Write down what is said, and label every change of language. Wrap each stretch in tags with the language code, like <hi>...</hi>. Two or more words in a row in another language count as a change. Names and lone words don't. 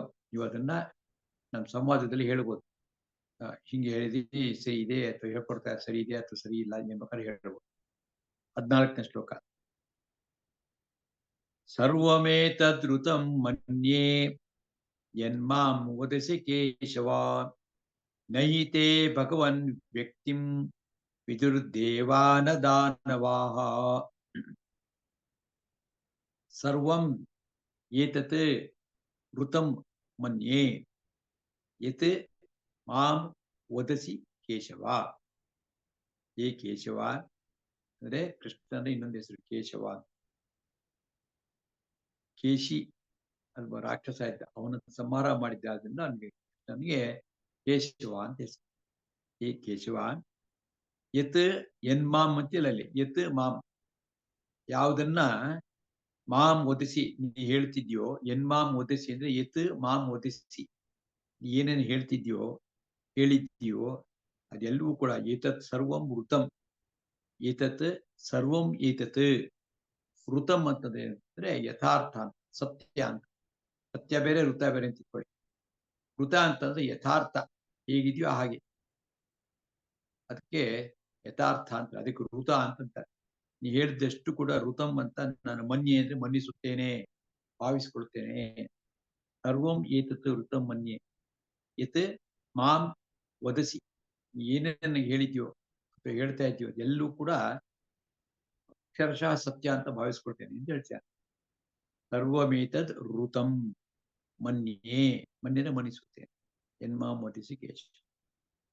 <kn>ನೀವು ಅದನ್ನ ನಮ್ಮ ಸಂವಾದದಲ್ಲಿ ಹೇಳ್ಬೋದು. ಹಿಂಗೆ ಹೇಳಿದೀನಿ ಸರಿ ಇದೆ, ಅಥವಾ ಹೇಳ್ಕೊಡ್ತಾ ಸರಿ ಇದೆ ಅಥವಾ ಸರಿ ಇಲ್ಲ ಎಂಬ ಹೇಳ್ಬೋದು. 14ನೇ ಶ್ಲೋಕ.</kn> <sa>ಸರ್ವಮೇತದ್ರುತಂ ಮನ್ಯೇ ಯನ್ಮಾಂ ವದಸಿ ಕೇಶವ, ನಹಿ ತೇ ಭಗವನ್ ವ್ಯಕ್ತಿಂ ವಿದುರ್ದೇವಾನ ದಾನವಾಃ. ಸರ್ವಂ ಏತತ್ ಋತಂ ಮನ್ಯೇ ಯತ್ ಮಾಂ ವದಸಿ ಕೇಶವ.</sa> <kn>ಏ ಕೇಶವ ಅಂದ್ರೆ ಕೃಷ್ಣನ ಇನ್ನೊಂದು ಹೆಸರು ಕೇಶವ. ಕೇಶಿ ಅಲ್ವಾ ರಾಕ್ಷಸ ಇದ್ದ, ಅವನನ್ನು ಸಂಹಾರ ಮಾಡಿದ್ದ, ಅದರಿಂದ ನನಗೆ ಕೇಶವ ಅಂತ ಹೆಸರು. ಏ ಕೇಶವ, ಯತ್ ಎನ್ಮಾಂ ಅಂತಿಲ್ಲ ಅಲ್ಲಿ,</kn> <sa>ಯತ್ ಮಾಂ,</sa> <kn>ಯಾವುದನ್ನ</kn> <sa>ಮಾಂ ಒದಿಸಿ</sa> <kn>ನೀ ಹೇಳ್ತಿದ್ಯೋ,</kn> <sa>ಎನ್ಮಾಂ ಒದಿಸಿ</sa> <kn>ಅಂದ್ರೆ</kn> <sa>ಯತ್ ಮಾಂ ಒದಿಸಿ,</sa> <kn>ಏನೇನು ಹೇಳ್ತಿದ್ಯೋ ಹೇಳಿದ್ಯೋ ಅದೆಲ್ಲವೂ ಕೂಡ.</kn> <sa>ಏತತ್ ಸರ್ವಂ ಋತಂ, ಏತತ್ ಸರ್ವಂ ಏತತ್ ಋತಂ</sa> <kn>ಅಂತಂದ್ರೆ ಯಥಾರ್ಥ ಅಂತ, ಸತ್ಯ ಅಂತ. ಸತ್ಯ ಬೇರೆ ಋತ ಬೇರೆ ಅಂತ ಇಟ್ಕೊಳ್ಳಿ. ಋತ ಅಂತಂದ್ರೆ ಯಥಾರ್ಥ, ಹೇಗಿದೆಯೋ ಹಾಗೆ, ಅದಕ್ಕೆ ಯಥಾರ್ಥ ಅಂತ, ಅದಕ್ಕೆ ಋತ ಅಂತಂತಾರೆ. ನೀ ಹೇಳಿದಷ್ಟು ಕೂಡ ಋತಂ ಅಂತ ನಾನು ಮನ್ಯೆ ಅಂದ್ರೆ ಮನ್ನಿಸುತ್ತೇನೆ, ಭಾವಿಸ್ಕೊಳ್ತೇನೆ.</kn> <sa>ಸರ್ವಂ ಏತತ್ ಋತಂ ಮನ್ಯೆ ಯತ್ ಮಾಂ ವದಸಿ,</sa> <kn>ಏನೇನು ಹೇಳಿದ್ಯೋ ಅಥವಾ ಹೇಳ್ತಾ ಇದೆಯೋ ಎಲ್ಲೂ ಕೂಡ ಅಕ್ಷರಶಃ ಸತ್ಯ ಅಂತ ಭಾವಿಸ್ಕೊಳ್ತೇನೆ ಅಂತ ಹೇಳ್ತಾರೆ.</kn> <sa>ಸರ್ವಮೇತದ್ ಋತಂ ಮನ್ಯೆ,</sa> <kn>ಮನ್ಯನ ಮನ್ನಿಸುತ್ತೇನೆ.</kn> <sa>ಎನ್ಮಾಂ ವದಿಸಿ ಕೇಶ.</sa>